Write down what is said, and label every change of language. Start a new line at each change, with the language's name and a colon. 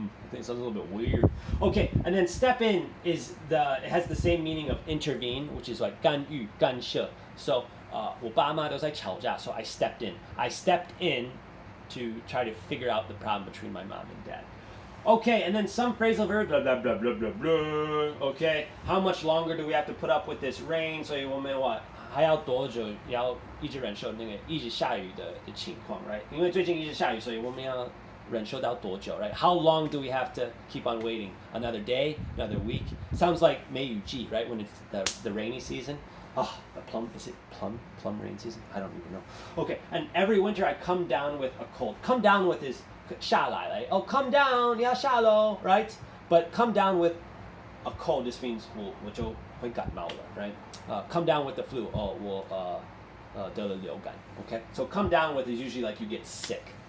English: think it sounds a little bit weird okay and then step in is it has the same meaning of intervene which is like
Chinese: 干预干涉
English: so
Chinese: 我爸妈都在吵架
English: so I stepped in to try to figure out the problem between my mom and dad Okay, and then some phrasal verbs, blah, blah, blah, blah, blah, blah. Okay, how much longer do we have to put up with this rain?
Chinese: 所以我们还要多久要一直忍受那个一直下雨的情况 right? 因为最近一直下雨所以我们要忍受到多久 right?
English: How long do we have to keep on waiting? Another day? Another week? Sounds like 梅雨季 right? When it's the rainy season. Oh, is it plum rain season? I don't even know. Okay, and every winter I come down with a cold. Come down with is 下来 like oh come down
Chinese: 要下咯
English: right but come down with a cold this means
Chinese: 我就会感冒了
English: right come down with the flu
Chinese: 我得了流感
English: okay so come down with is usually like you get sick